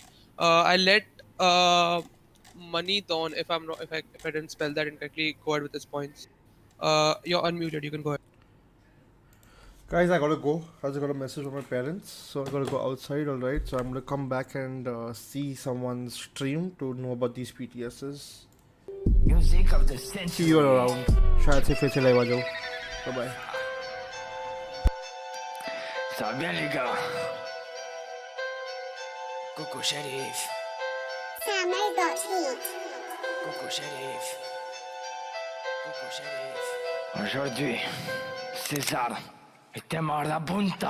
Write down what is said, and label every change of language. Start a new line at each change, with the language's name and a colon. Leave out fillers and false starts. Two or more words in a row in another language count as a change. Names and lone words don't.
English: I'll let Money Dawn, if I didn't spell that incorrectly, go ahead with his points. You're unmuted. You can go ahead. Guys, I gotta go. I just got a message from my parents, so I gotta go outside. All right, so I'm gonna come back and see someone's stream to know about these PTSs. See you all around.
Hindi: शायद से फिर से लाइव आ जाओ.
English: Bye bye.
French: Ça va bien les gars. Coucou shérif. Coucou shérif. Coucou shérif. Aujourd'hui, César était Marabunta.